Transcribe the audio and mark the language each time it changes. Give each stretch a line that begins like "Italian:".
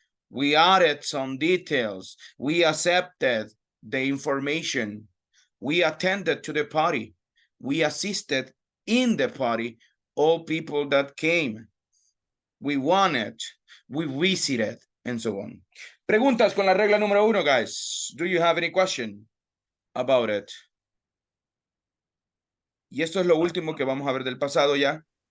English: We added some details. We accepted the information. We attended to the party. We assisted in the party all people that came. We wanted, we visited, and so on.
Spanish: Preguntas con la regla número 1, guys.
English: Do you have any question about it?
Spanish: Y esto es lo último que vamos a ver del pasado ya.